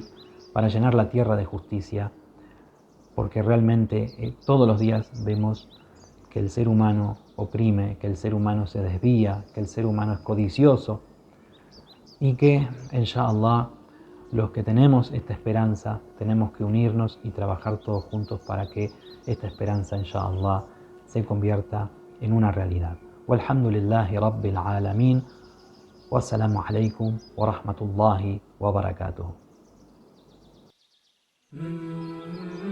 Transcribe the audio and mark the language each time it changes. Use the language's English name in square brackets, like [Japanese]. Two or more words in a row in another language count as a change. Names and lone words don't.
[Spanish] para llenar la tierra de justicia, porque realmente todos los días vemos que el ser humano oprime, que el ser humano se desvía, que el ser humano es codicioso, y que inshallah los que tenemos esta esperanza tenemos que unirnos y trabajar todos juntos para que esta esperanza inshallah se convierta en una realidad. [Arabic] والحمد لله رب العالمين. والسلام عليكم ورحمة الله وبركاته.